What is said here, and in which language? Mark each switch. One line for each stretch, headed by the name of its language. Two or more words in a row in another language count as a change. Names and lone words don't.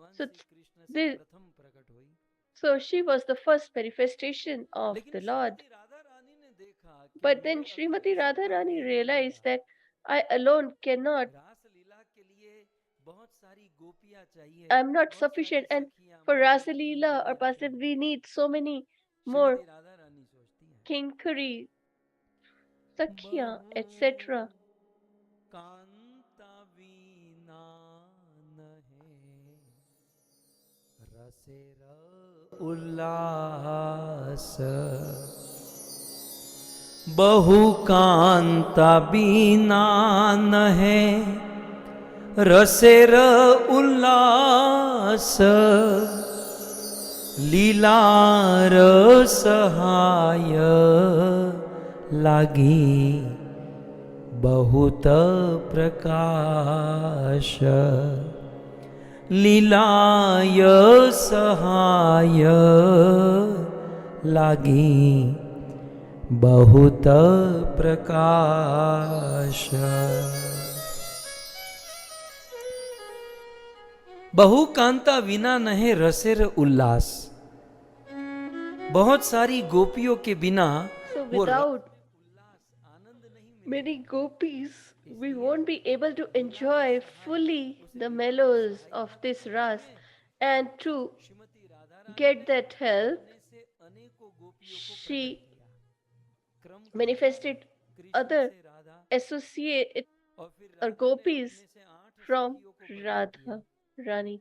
English: So This, so she was the first manifestation of the Lord. But then Srimati Radharani realized that I alone cannot, I'm not sufficient, and for Rasa Leela or Pasad we need so many more kinkari, sakhya, etc.
Bangla: কান্তা বিনা নহে রসের উল্লাস বহু কান্তা বিনা নহে রসের উল্লাস লীলা রসহায় লাগি বহুত প্রকাশ লীলায় সহায় লাগি বহুত প্রকাশ। বহু কান্তা বিনা নহে রসের উল্লাস,
Hindi: बहुत सारी गोपियों के बिना
English: Without many gopis, we won't be able to enjoy fully the mellows of this ras, and to get that help, she manifested other associate or gopis from Radha Rani.